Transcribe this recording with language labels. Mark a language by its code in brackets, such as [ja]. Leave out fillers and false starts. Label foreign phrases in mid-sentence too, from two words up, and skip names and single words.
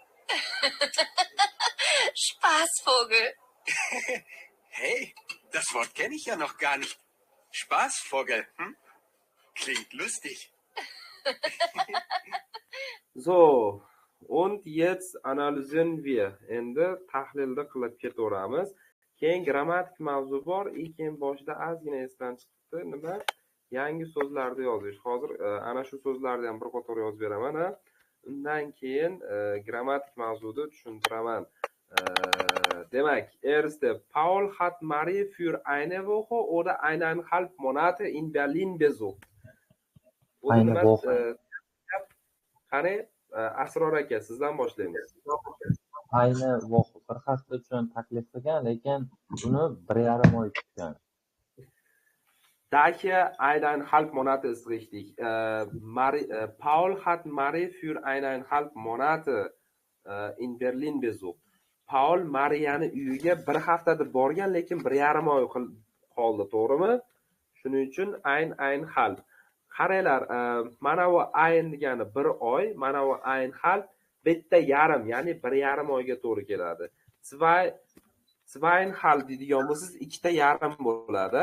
[de] Spaßvogel. Hey, das Wort kenne ich ja noch gar nicht. Spaßvogel, hm? Klingt lustig. So, und jetzt analysieren wir. [uz] Endi tahlilni qilib ketaveramiz. Keyin grammatik mavzu bor. Keyin boshida ozgina esdan chiqibdi. Nima? Yangi so'zlarni yozish. Hozir ana shu so'zlarni ham bir qator yozib beraman, ha. Undan keyin grammatik mavzuni tushuntiraman. Demak, [de] erste, Paul hat Marie für eine Woche oder 1,5 Monate in Berlin besucht. Eine Woche. [uz] Qani, Asror aka, sizdan boshlaymiz. [de] Eine Woche. [uz] Bir hafta uchun taklif qilgan, lekin uni 1,5 oy kutgan. [de] Daher 1,5 Monate ist richtig. Paul hat Marie für 1,5 Monate in Berlin besucht. [uz] Paul Mariani uyiga bir haftada borgan, lekin 1,5 oy qoldi, to'g'rimi? Shuning uchun 1,5. Qaranglar, mana bu ayn degani 1 oy, mana bu 1,5 bitta yarim, ya'ni 1,5 oyga to'g'ri keladi. 2,5 deydigan bo'lsangiz 2ta yarim bo'ladi.